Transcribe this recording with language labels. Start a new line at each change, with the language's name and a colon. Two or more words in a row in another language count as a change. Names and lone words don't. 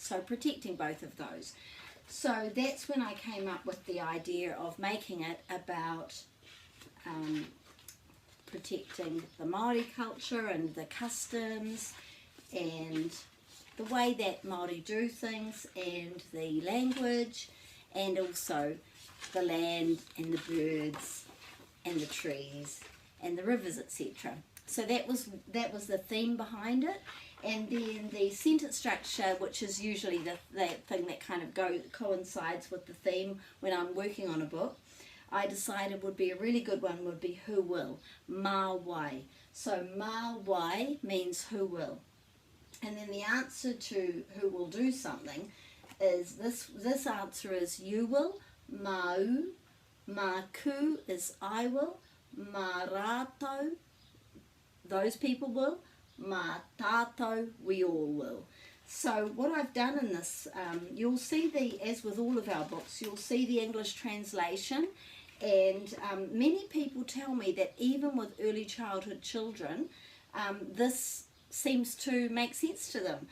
English: So protecting both of those. So that's when I came up with the idea of making it about protecting the Māori culture and the customs and the way that Māori do things and the language and also the land and the birds and the trees and the rivers, etc. So that was the theme behind it. And then the sentence structure, which is usually that thing that kind of coincides with the theme when I'm working on a book, I decided would be a really good one would be who will,
Māori: mā wai.
English: So
Māori: mā wai
English: means who will. And then the answer to who will do something is this answer is you will,
Māori: mau, mā ku
English: is I will,
Māori: mā rātou,
English: those people will,
Māori: mā tātou,
English: we all will. So what I've done in this, you'll see as with all of our books, you'll see the English translation, and many people tell me that even with early childhood children, this seems to make sense to them.